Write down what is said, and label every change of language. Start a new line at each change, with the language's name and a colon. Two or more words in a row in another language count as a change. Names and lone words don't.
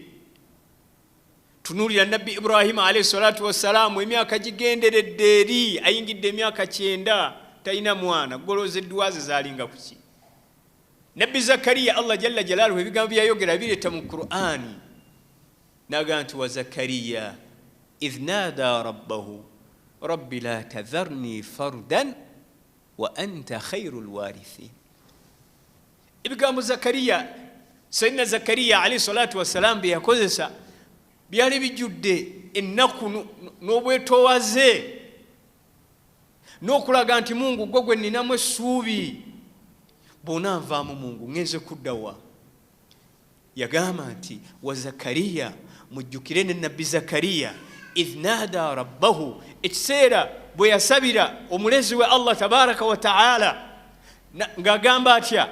Ganda: Tunuulira nabbi Ibrahim
Arabic: عليه الصلاة والسلام
Ganda: emyaka gigenderedde eri, ayingidde emyaka 9 talina mwana, golozeddwa ze zaalinga ku ki? Nabbi Zakariya
Arabic: الله جل جلاله
Ganda: ebigambo byayogera bireeta mu Qur'ani n'agamba nti
Arabic: وزكريا إذ نادى ربه رب لا تذرني فردا وأنت خير الوارثين.
Ganda: Ebigambo Zakariya, Sayyidina Zakariya
Arabic: عليه الصلاة والسلام
Ganda: bye yakozesa byali bijjudde ennaku n'obwetoowaze n'okulaga nti Mungu gwe gwe nninamu essuubi, bw'ona nvaamu Mungu ngenze kuddawa. Yagamba nti
Arabic: وزكريا,
Ganda: mujjukire ne nabbi Zakariya
Arabic: إذ نادى ربه,
Ganda: ekiseera bwe yasabira omulezi we
Arabic: الله تبارك وتعالى
Ganda: ng'agamba atya?